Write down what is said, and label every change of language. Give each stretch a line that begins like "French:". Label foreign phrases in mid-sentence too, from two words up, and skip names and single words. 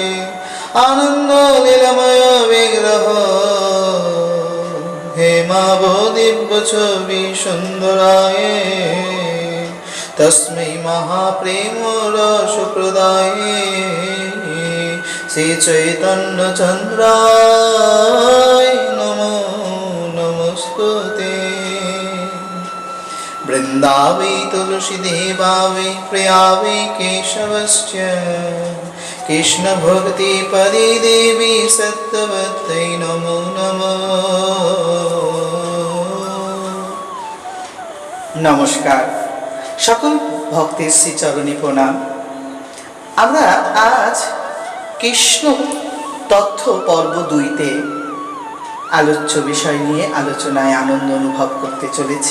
Sanskrit: आनन्द लीलामय विग्रह हेमावदिव्य छवि सुन्दराय तस्मै महाप्रेम रसप्रदाये श्री चैतन्य चन्द्राय नमो नमस्तुते। वृन्दावै तुलसीदेवा वै प्रिया वै केशवश्च कृष्ण भक्ति पदे देवी सत्यवत्यै नमो नमः।
Bangla: नमस्कार, সকল ভক্তের শ্রী চরণে প্রণাম। আমরা আজ কৃষ্ণ তথ্য পর্ব 2-তে আলোচ্য বিষয় নিয়ে আলোচনায় আনন্দ অনুভব করতে চলেছি।